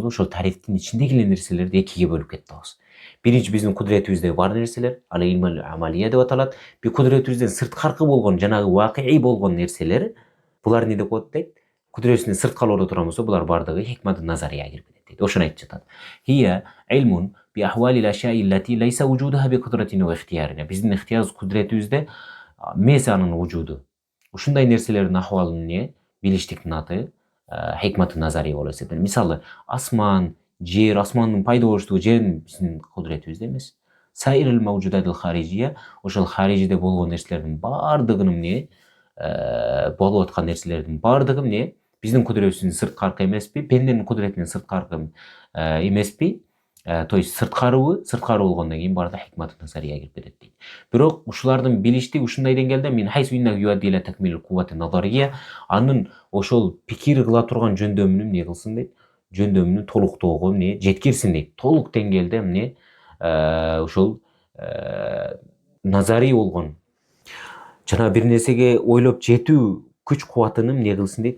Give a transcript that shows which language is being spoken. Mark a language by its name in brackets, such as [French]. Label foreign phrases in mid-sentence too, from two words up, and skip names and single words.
[Kyrgyz] Ошол тарифтин ичиндеги эле нерселерди экиге бөлүп кетебиз. Биринчи биздин кудуретибизде бар нерселер, ал [Arabic] علم العملية [Kyrgyz] деп аталат. Бир кудуретибизден сырткаркы болгон, жанагы вакыйый болгон нерселер, булар эмне деп коет дейт? Кудуретибизден сырткалоодо турган болсо, булар бардыгы [Arabic] حكمة نظرية [Kyrgyz] кирип кетет дейт. Ошону айтып жатат. [Arabic] هي علم بأحوال الأشياء التي ليس وجودها بقدرتنا واختيارنا. [Kyrgyz] Биздин ихтиярыбыз, кудуретибизде эмес анын вужуду. Ушундай нерселердин ахвалын билиштиктин аты [Arabic] حكمة نظرية [Kyrgyz] болуп эсептелет. Мисалы, асман, жер, асмандын пайда болуштугу жердин биздин кудуретибизде эмес. [Arabic] سائر الموجودات الخارجية, [Kyrgyz] ошол харижиде болгон нерселердин бардыгын болуп аткан нерселердин бардыгы биздин кудуретибиздин сырткаркы эмеспи, пенденин кудуретинен сырткаркы эмеспи? [Russian] То есть [Kyrgyz] сырткары болгондон кийин барда [Arabic] حكمة نظرية [Kyrgyz] кирип кетет дейт. Бирок ушулардын билиштиги ушундай деңгээлде, [Arabic] من حيث إنه يؤدي إلى تكميل القوة النظرية, [Kyrgyz] анын ошол пикир кыла турган жөндөмүнүн эмне кылсын дейт? Жөндөмүнүн толуктоого жеткирсин дейт. Толук деңгээлде ошол назарий болгон жана бир нерсеге ойлоп жетүү күч кубатынын эмне кылсын дейт?